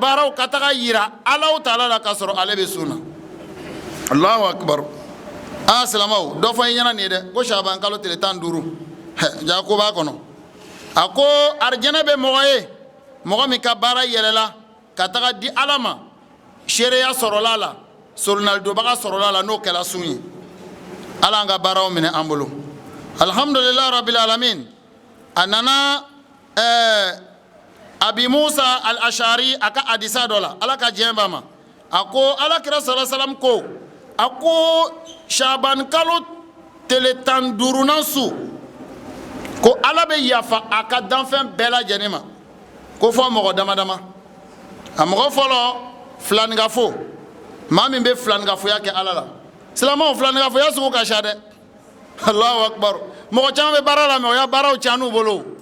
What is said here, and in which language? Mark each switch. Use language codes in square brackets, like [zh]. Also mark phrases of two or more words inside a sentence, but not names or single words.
[bm] baaraw ka taga yira Alahu Taala la ka sɔrɔ ale bɛ sun na [ar] الله أكبر [bm] silamaw dɔ fɔ i ɲɛna nin ye dɛ ko Shabani kalo tile 15 ja ko b'a kɔnɔ a ko arijɛnɛ bɛ mɔgɔ ye mɔgɔ min ka baara yɛlɛla ka taga di Ala ma seereya sɔrɔla la solonalidobaga sɔrɔla la n'o kɛla sun ye Ala an ka baaraw minɛ an bolo [ar] الحمد لله رب العالمين [bm] a nana Abi Musa al-Ashari a ka hadisa dɔ la Ala ka diɲɛ b'a ma a ko Alakira [ar] صلى الله عليه وسلم [bm] ko a ko Shabani kalo tile 15nan su ko Ala bɛ yafa a ka danfɛn bɛɛ lajɛlen ma ko fɔ mɔgɔ dama dama a mɔgɔ fɔlɔ filanigafo maa min bɛ filanigafoya kɛ Ala la silamaw filanigafoya sugu ka ca dɛ [ar] الله أكبر [bm] mɔgɔ caman bɛ baara la mɛ o y'a baaraw tiɲɛ n'u bolo